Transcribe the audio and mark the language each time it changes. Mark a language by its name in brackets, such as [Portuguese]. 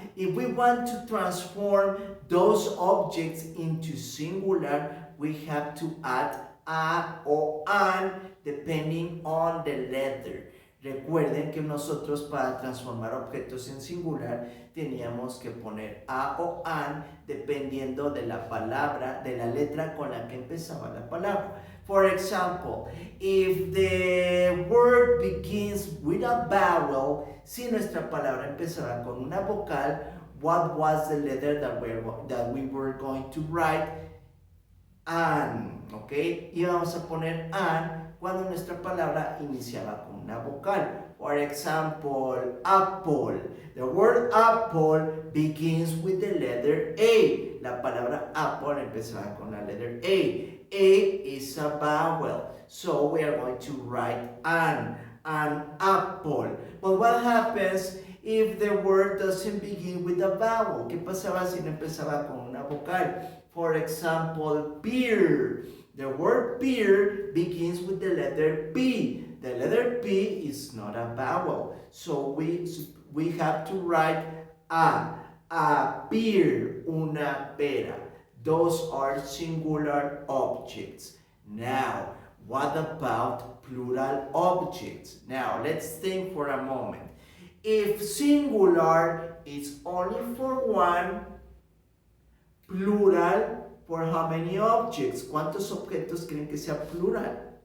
[English] If we want to transform those objects into singular, we have to add a or an depending on the letter. [Spanish] Recuerden que nosotros para transformar objetos en singular teníamos que poner a o an dependiendo de la palabra, de la letra con la que empezaba la palabra. [English] For example, if the word begins with a vowel, [Spanish] si nuestra palabra empezaba con una vocal, [English] what was the letter that we were going to write? An, ¿ok? [Spanish] Y vamos a poner an cuando nuestra palabra iniciaba con una vocal. [English] For example, apple. The word apple begins with the letter A. [Spanish] La palabra apple empezaba con la letter A. [English] A is a vowel, so we are going to write an apple. But what happens if the word doesn't begin with a vowel? [Spanish] ¿Qué pasaba si no empezaba con una vocal? [English] For example, beer. The word beer begins with the letter B. The letter P is not a vowel, so we have to write a pear, [Spanish] una pera. [English] Those are singular objects. Now, what about plural objects? Now, let's think for a moment. If singular is only for one, plural for how many objects? [Spanish] ¿Cuántos objetos creen que sea plural?